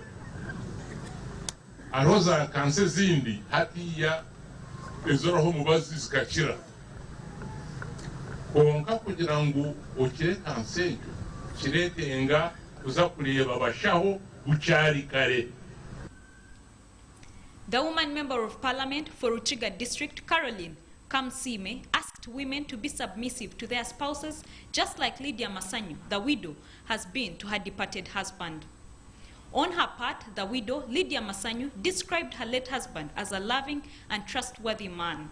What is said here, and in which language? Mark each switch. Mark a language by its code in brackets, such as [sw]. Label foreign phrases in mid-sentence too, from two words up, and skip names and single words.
[cgg] Hariho za kansa ezindi hatiya ezoraho omubazi zikakira. Konka kugira ngu okire kansa egyo kireetenga kuza kureba bashaho bukyari kare. [en] The woman member of parliament for Ruchiga district, Caroline Kamsime, asked women to be submissive to their spouses, just like Lydia Masanyu, the widow, has been to her departed husband. On her part, the widow, Lydia Masanyu, described her late husband as a loving and trustworthy man.